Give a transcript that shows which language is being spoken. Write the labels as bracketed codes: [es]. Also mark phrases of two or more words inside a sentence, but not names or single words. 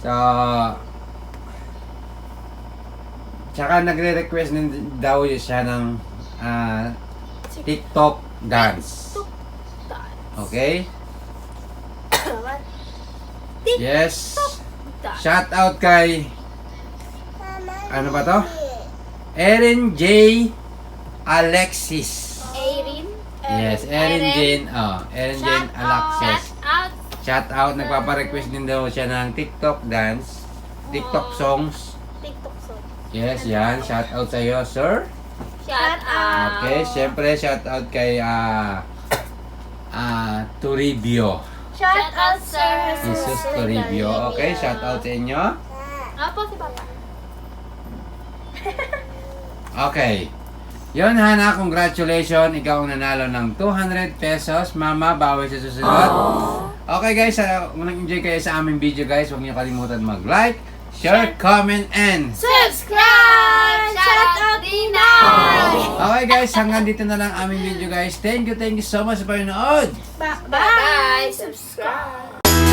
[tl] So, tsaka nagre-request din daw siya ng TikTok dance. [en] Okay? Yes. Shout out [tl] kay ano ba to? Erin J. Alexis. Erin. [en] Yes, Erin Jane. Erin Jane Alexis. Shout out. Shout out, [tl] nagpapa-request din daw siya ng TikTok dance, TikTok songs. [en] TikTok song. [tl] Yes, yan. [en] Shout out [tl] sa iyo, sir. [en] Shout out. [tl] Okay, syempre [en] shout out [tl] kay Toribio. [en] Shout out Sir [tl] Jesus Toribio. [en] Okay, shout out [tl] sa inyo. Apo si Papa. [en] Okay. [tl] Yun, Hana, congratulations. Ikaw ang nanalo ng 200 pesos. Mama, bawi sa susunod. [en] Okay guys, [tl] kung nag-enjoy kayo sa aming video guys, huwag niyo kalimutan mag- [en] like, share, comment, and Subscribe! Shout out Dinay! okay guys, [tl] hanggang dito na lang aming video guys. [en] Thank you so much [tl] sa panonood. [en] Bye. Bye! Subscribe!